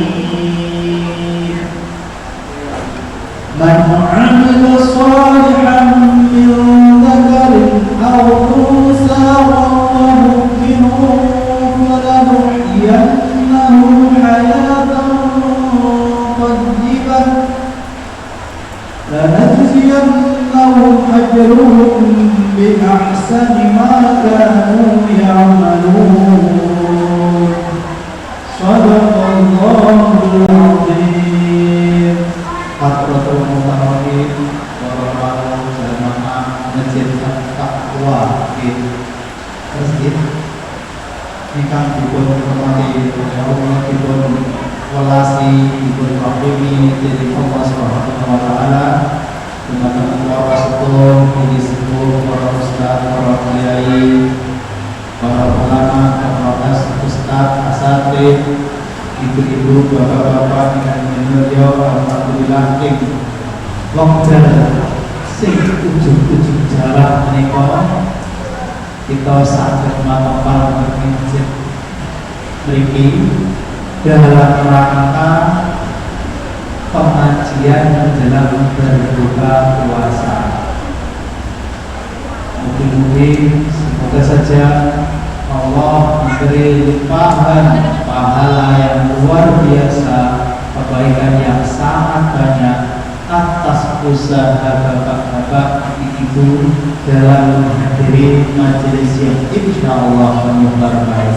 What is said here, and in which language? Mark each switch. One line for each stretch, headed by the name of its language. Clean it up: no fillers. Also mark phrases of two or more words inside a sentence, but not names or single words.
Arabic: من عمل صالحا من ذكر أو أنثى وهو مؤمن فلنحيينه حياة طيبة لنجزينهم أجرهم بأحسن ما كانوا يعملون. صدق الله العظيم. حضرة المحترمين
Javanese: para jamaah masjid Taqwa di masjid ingkang dipun hormati Allah, dipun welasi, dipun rahimi dening Allah
Arabic: سبحانه وتعالى.
Javanese: Dumateng para sedherek ini sepuh, para ustaz, para kiai, para ulama, para ustaz, asatidz, ibu-ibu, bapak-bapak ingkang minulya, alhamdulillah ing wekdal sing ujug-ujug jalan menika kita saged matempan masjid mriki
Indonesian: dalam rangka pengajian menjelang berbuka puasa. Mungkin semoga saja Allah memberi limpahan pahala yang luar biasa, kebaikan yang sangat banyak atas usaha bapak-bapak, ibu dalam menghadiri majelis yang insyaallah penuh berkah.